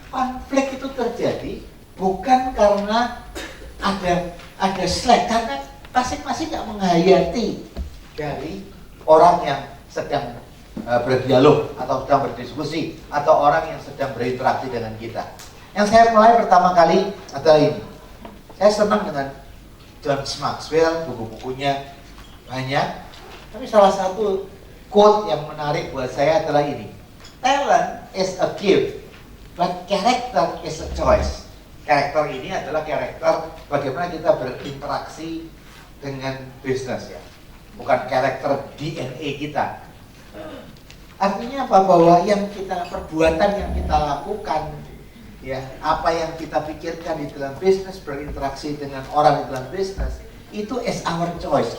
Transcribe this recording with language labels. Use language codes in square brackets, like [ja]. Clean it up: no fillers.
[id] Konflik itu terjadi bukan karena ada slack, karena masing-masing nggak menghayati dari orang yang sedang berdialog atau sedang berdiskusi atau orang yang sedang berinteraksi dengan kita. Yang saya mulai pertama kali adalah ini. Saya senang dengan John Maxwell, buku-bukunya banyak, tapi salah satu quote yang menarik buat saya adalah ini. [en] Talent is a gift, but character is a choice. [id] Karakter ini adalah karakter bagaimana kita berinteraksi dengan bisnis, ya, bukan karakter DNA kita. Artinya apa? Bahwa yang kita perbuatan yang kita lakukan, ya, apa yang kita pikirkan di dalam bisnis, berinteraksi dengan orang di dalam bisnis, itu [en] is our choice.